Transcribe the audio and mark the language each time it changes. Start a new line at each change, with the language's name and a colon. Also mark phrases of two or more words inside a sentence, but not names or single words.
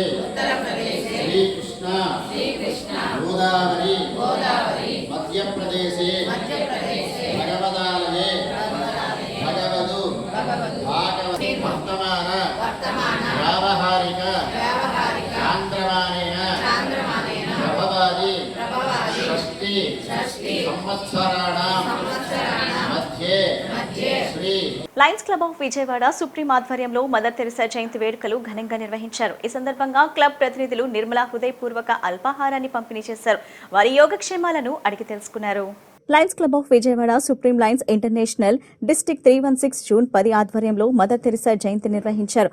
Sanskrit: श्रीकृष्ण गोदावरी मध्य प्रदेशे भगवदालये भगवदु भागवती वर्तमान व्यावहारिक आंध्रमानेन प्रभवादि षष्टि संवत्सराणां मध्ये श्री
Telugu: లయన్స్ క్లబ్ ఆఫ్ విజయవాడ సుప్రీం ఆధ్వర్యంలో మదర్ తెరిసా జయంతి వేడుకలు ఘనంగా నిర్వహించారు. ఈ సందర్భంగా క్లబ్ ప్రతినిధులు నిర్మల హృదయపూర్వక అల్పాహారాన్ని పంపిణీ చేశారు. వారి యోగక్షేమాలను అడిగి తెలుసుకున్నారు. లయన్స్ క్లబ్ ఆఫ్ విజయవాడ సుప్రీం లయన్స్ ఇంటర్నేషనల్ డిస్టిక్ 316 జూన్ 10 ఆధ్వర్యంలో మదర్ తెరిసా జయంతి నిర్వహించారు.